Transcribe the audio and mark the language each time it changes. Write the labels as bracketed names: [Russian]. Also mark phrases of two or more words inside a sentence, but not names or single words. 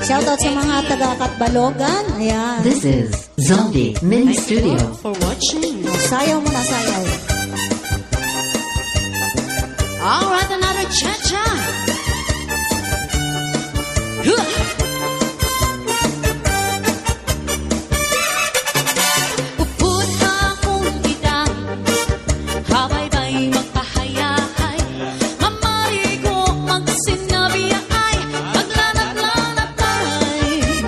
[Filipino] Shoutout sa mga taga-Katbalogan. Ayan. [English] This is Zombie Mini Thank Studio. you for watching. [Filipino] Sayaw mo na, sayaw. [English] Alright, another cha-cha. Huh. [Waray] Upod akong edad, habay-bay magpahayahay, mamarigo magsinabi ay, maglanat-lanat ay,